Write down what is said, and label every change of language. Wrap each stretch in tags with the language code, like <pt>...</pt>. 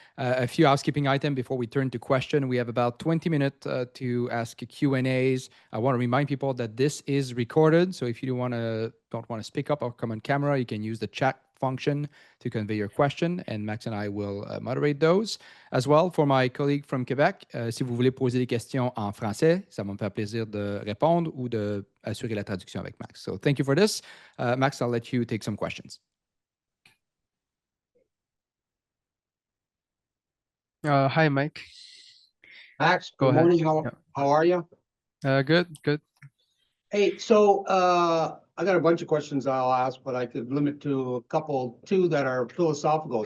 <en>A few housekeeping items before we turn to question. We have about 20 minutes to ask Q&As. I want to remind people that this is recorded, so if you don't want to speak up or come on camera, you can use the chat function to convey your question, and Max and I will moderate those. As well, for my colleague from Quebec,</en> <fr>si vous voulez poser des questions en français, ça va me faire plaisir de répondre ou de assurer la traduction avec Max.</fr> <en>So thank you for this. Max, I'll let you take some questions. Hi, Mike. Max, Go good ahead. morning. How are you? Good. Hey, so I got a bunch of questions I'll ask, but I could limit to two that are philosophical.</en>